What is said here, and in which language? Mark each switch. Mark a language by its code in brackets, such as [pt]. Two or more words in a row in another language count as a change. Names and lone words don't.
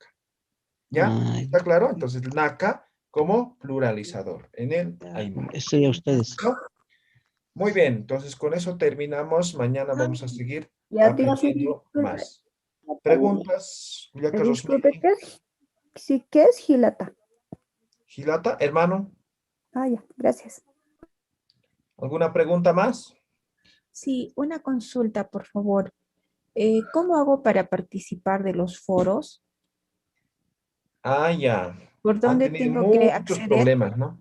[es] ¿Ya? ¿Está claro? Entonces, naka como pluralizador en el Aymara. Eso ya ustedes. ¿No? Muy bien, entonces con eso terminamos. Mañana vamos a seguir Ya, aprendiendo más. ¿Preguntas? Cuyaca disculpe, Rosmini. ¿qué es Gilata? Gilata, hermano. Ya, gracias. ¿Alguna pregunta más? Sí, una consulta, por favor. ¿Cómo hago para participar de los foros? Ah, ya. ¿Por Han dónde tenido tengo que muchos acceder? problemas, ¿no?